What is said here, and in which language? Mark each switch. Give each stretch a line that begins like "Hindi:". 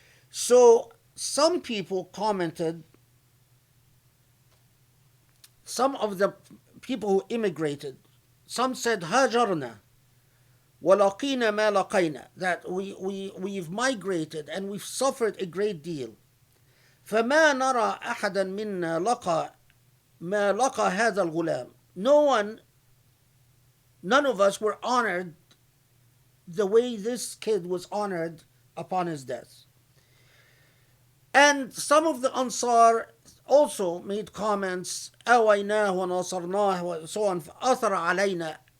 English: So some people commented, some of the people who immigrated, some said
Arabic: هاجرنا ولقينا ما لقينا,
English: that we've migrated and we've suffered a great deal.
Arabic: فما نرى أحدا منا لقى ما لقى هذا الغلام.
English: None of us were honored the way this kid was honored upon his death. And some of the Ansar also made comments,
Arabic: أويناه ونصرناه,
English: so on,
Arabic: أثر علينا.